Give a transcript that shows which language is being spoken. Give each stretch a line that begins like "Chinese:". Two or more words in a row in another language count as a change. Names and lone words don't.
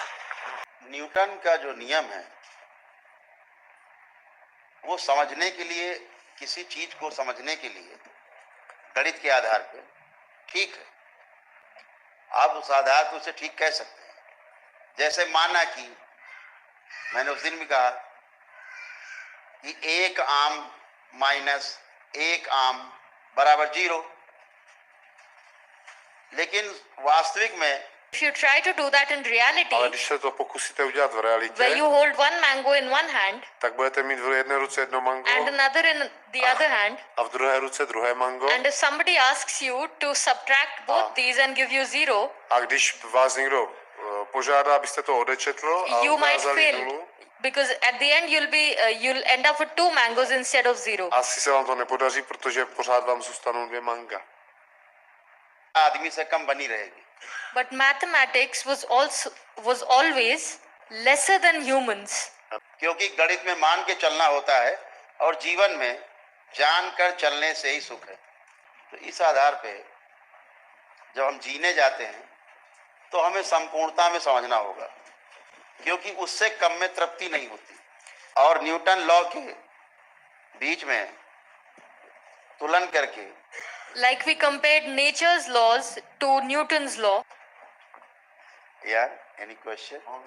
Hindi: न्यूटन का जो नियम है वो समझने के लिए, किसी चीज को समझने के लिए गणित के आधार पे ठीक है, आप उस आधार पर उसे ठीक कह सकते हैं। जैसे माना कि मैंने उस दिन भी कहा कि 1 आम माइनस 1 आम बराबर 0, लेकिन वास्तविक में
English: If you try to do that in reality,
Czech: Ale když se to pokusíte udělat v realitě,
English: where you hold one mango in one hand
Czech: tak budete mít v jedné ruce jedno mango
English: and another in the other hand,
Czech: a v druhé ruce druhé mango.
English: and if somebody asks you to subtract both these and give you 0,
Czech: A když vás někdo požádá, abyste to odečetl a
English: you might
Czech: ukázali
English: fail,
Czech: nulu,
English: because at the end you'll end up with 2 mangoes instead of 0.
Czech: asi se vám to nepodaří, protože pořád vám zůstanou 2 manga.
Hindi: आदमी से कम बनी रहेगी।
English: But mathematics was always lesser than humans,
Hindi: क्योंकि गणित में मान के चलना होता है और जीवन में जानकर चलने से ही सुख है। तो इस आधार पे जब हम जीने जाते हैं तो हमें संपूर्णता में समझना होगा, क्योंकि उससे कम में तृप्ति नहीं होती। और न्यूटन लॉ के बीच में तुलन करके,
English: like we compared nature's laws to Newton's law. यार any question?